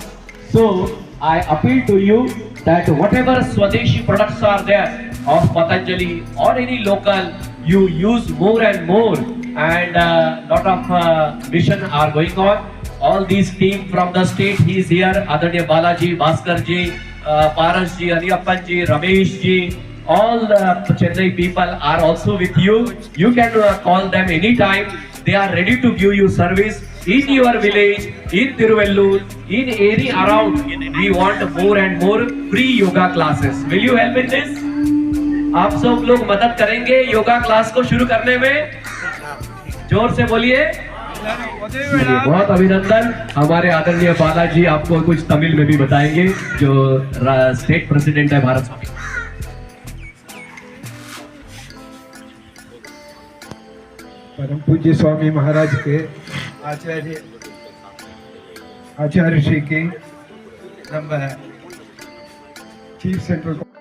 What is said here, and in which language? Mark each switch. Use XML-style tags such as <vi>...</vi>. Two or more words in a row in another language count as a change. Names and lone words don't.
<en>So I appeal to you that whatever Swadeshi products are there of Patanjali or any local, you use more and more. And lot of mission are going on. All these team from the state, he is here. Adanya Balaji, Bhaskar ji, Paras ji, Aniyappan ji, Ramesh ji. All the Chennai people are also with you. You can call them anytime. They are ready to give you service in your village, in Tiruvallur, in any around. We want more and more free yoga classes. Will you help in this?</en> <hi>आप सब लोग मदद करेंगे</hi> <en>yoga class</en> <hi>को शुरू करने में? जोर से बोलिए। बहुत अभिनंदन। हमारे आदरणीय बालाजी आपको कुछ तमिल में भी बताएंगे, जो</hi> <en>state president</en> <hi>है भारत स्वामी। परम पूज्य स्वामी महाराज के आचार्य श्री के நம்ம</hi> <en>chief central</en>